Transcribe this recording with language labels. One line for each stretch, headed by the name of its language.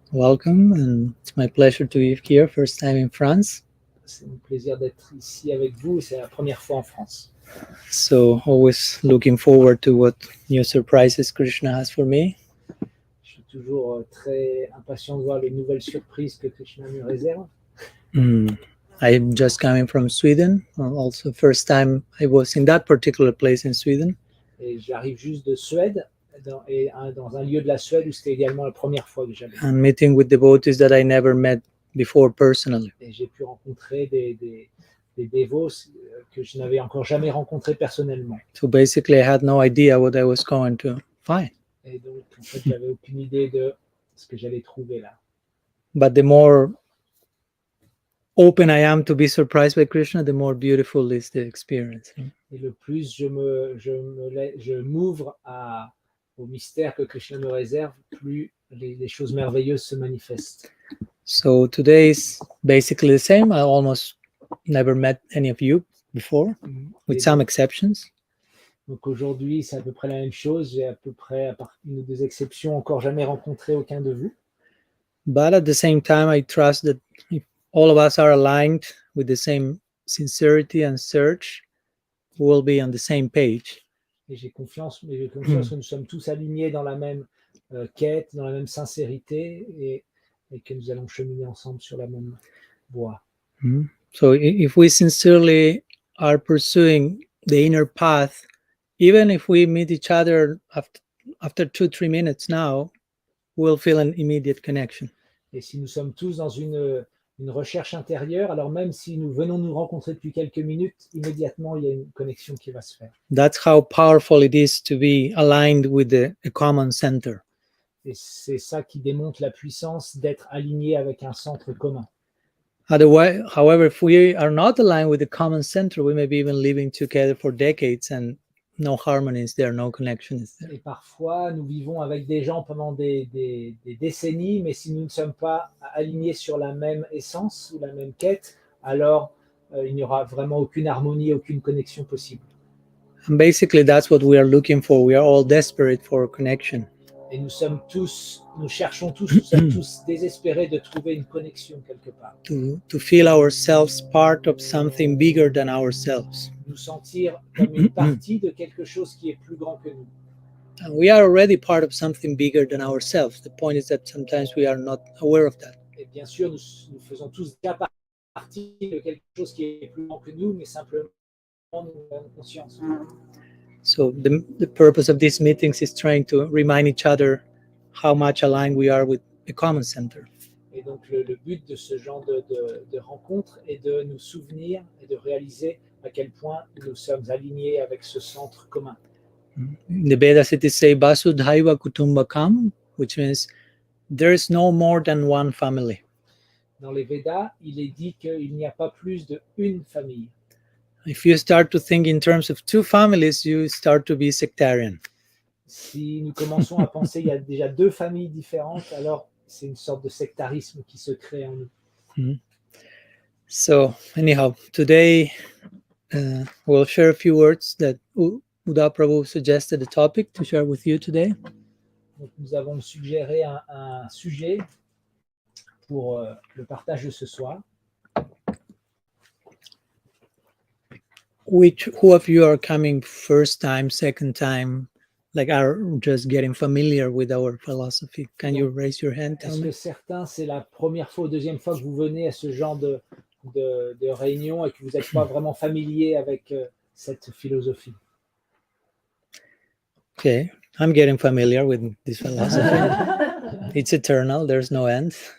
English: Welcome, and it's my pleasure to be here, first time in France.
French: C'est un plaisir d'être ici avec vous, c'est la première fois en France.
English: So, always looking forward to what new surprises Krishna has for me.
French: Je suis toujours très impatient de voir les nouvelles surprises que Krishna me réserve.
English: I'm just coming from Sweden. Also, first time I was in that particular place in Sweden.
French: Et j'arrive juste de Suède, dans un lieu de la Suède où c'était également la première fois que j'allais.
English: And meeting with devotees that I never met before personally.
French: Et j'ai pu rencontrer des dévots que je n'avais encore jamais rencontrés personnellement.
English: So basically, I had no idea what I was going to find.
French: Et donc, en fait, j'avais aucune idée de ce que j'allais trouver là.
English: But the more open I am to be surprised by Krishna, the more beautiful is the experience.
French: Et le plus je m'ouvre au mystère que Krishna me réserve, plus les choses merveilleuses se manifestent.
English: So today is basically the same. I almost never met any of you before, with some exceptions.
French: Donc aujourd'hui, c'est à peu près la même chose. J'ai à peu près, à part une ou deux exceptions, encore jamais rencontré aucun de vous.
English: But at the same time, I trust that if all of us are aligned with the same sincerity and search, we will be on the same page.
French: Et j'ai confiance que nous sommes tous alignés dans la même quête, dans la même sincérité, et que nous allons cheminer ensemble sur la même voie.
English: So if we sincerely are pursuing the inner path, even if we meet each other after 2-3 minutes now, we'll feel an immediate connection.
French: Et si nous sommes tous dans une recherche intérieure, alors même si nous venons nous rencontrer depuis quelques minutes, immédiatement il y a une connexion qui va se faire.
English: That's how powerful it is to be aligned with a common center.
French: Et c'est ça qui démontre la puissance d'être aligné avec un centre commun.
English: Otherwise, however, if we are not aligned with the common center, we may be even living together for decades and no harmony is there, no connection is there.
French: Et parfois, nous vivons avec des gens pendant des décennies, mais si nous ne sommes pas alignés sur la même essence ou la même quête, alors il n'y aura vraiment aucune harmonie, aucune connexion possible.
English: And basically, that's what we are looking for. We are all desperate for connection.
French: Et nous sommes tous, nous cherchons tous, nous sommes tous désespérés de trouver une connexion quelque part.
English: To feel ourselves part of something bigger than ourselves.
French: Nous sentir comme une partie de quelque chose qui est plus grand que nous.
English: And we are already part of something bigger than ourselves. The point is that sometimes we are not aware of that.
French: Et bien sûr, nous faisons tous déjà partie de quelque chose qui est plus grand que nous, mais simplement nous en avons conscience.
English: So the purpose of these meetings is trying to remind each other how much aligned we are with the common center.
French: Et donc le but de ce genre de rencontre est de nous souvenir et de réaliser à quel point nous sommes alignés avec ce centre commun.
English: In the Vedas it is say Vasudhaiva Kutumbakam, which means there is no more than one family.
French: Dans les Védas, il est dit qu'il n'y a pas plus d'une famille.
English: If you start to think in terms of two families, you start to be sectarian.
French: Si nous commençons à penser qu'il y a déjà deux familles différentes, alors c'est une sorte de sectarisme qui se crée en nous.
English: So anyhow, today we'll share a few words that Uda Prabhu suggested a topic to share with you today.
French: Donc nous avons suggéré un sujet pour le partage de ce soir.
English: Who of you are coming first time, second time, like are just getting familiar with our philosophy? Can you raise your hand?
French: Est-ce que certains, c'est la première fois ou deuxième fois que vous venez à ce genre de réunion et que vous n'êtes pas vraiment familier avec cette philosophie?
English: Okay, I'm getting familiar with this philosophy. It's eternal, there's no end.